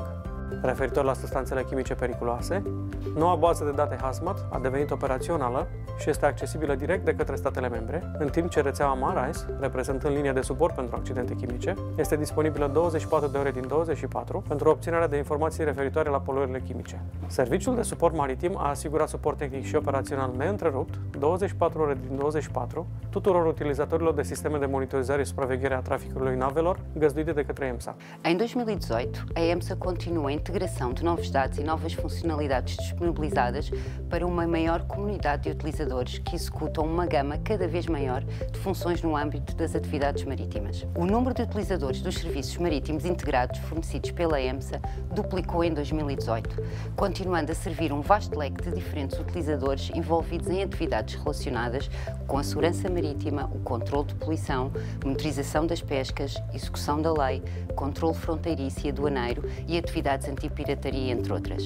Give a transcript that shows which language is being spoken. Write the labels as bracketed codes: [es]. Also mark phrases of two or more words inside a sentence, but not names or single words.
[ro] Referitor la substanțele chimice periculoase, noua bază de date HAZMAT a devenit operațională și este accesibilă direct de către statele membre, în timp ce rețeaua MARISE, reprezentând linia de suport pentru accidente chimice, este disponibilă 24 de ore din 24 pentru obținerea de informații referitoare la poluările chimice. Serviciul de suport maritim a asigurat suport tehnic și operațional neîntrerupt, 24 ore din 24, tuturor utilizatorilor de sisteme de monitorizare și supraveghere a traficului navelor găzduite de către EMSA. [pt] Em 2018, a EMSA continuou a integração de novos dados e novas funcionalidades disponibilizadas para uma maior comunidade de utilizadores que executam uma gama cada vez maior de funções no âmbito das atividades marítimas. O número de utilizadores dos serviços marítimos integrados fornecidos pela EMSA duplicou em 2018, continuando a servir um vasto leque de diferentes utilizadores envolvidos em atividades relacionadas com a segurança marítima, o controle de poluição, monitorização das pescas, execução da lei, controle fronteiriço e aduaneiro e atividades antipirataria, entre outras.